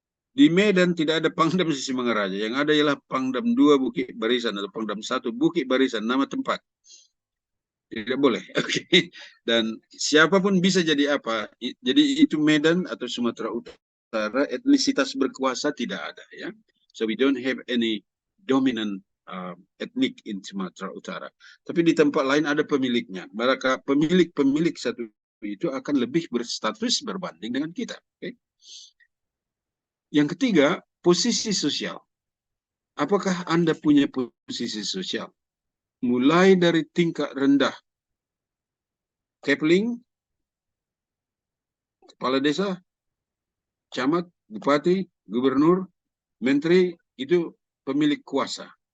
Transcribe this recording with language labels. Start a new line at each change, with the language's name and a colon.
Indonesian: Di Medan tidak ada Pangdam Sisingamaraja. Yang ada ialah Pangdam 2 Bukit Barisan atau Pangdam 1 Bukit Barisan, nama tempat. Tidak boleh. Oke. Dan siapapun bisa jadi apa. Jadi itu Medan atau Sumatera Utara, etnisitas berkuasa tidak ada ya.
English: So we don't have any dominant ethnic in Sumatera Utara.
Indonesian: Tapi di tempat lain ada pemiliknya. Maka pemilik satu itu akan lebih berstatus berbanding dengan kita. Okay? Yang ketiga, posisi sosial. Apakah Anda punya posisi sosial? Mulai dari tingkat rendah, Kepling, kepala desa, camat, bupati, gubernur, menteri, itu pemilik kuasa.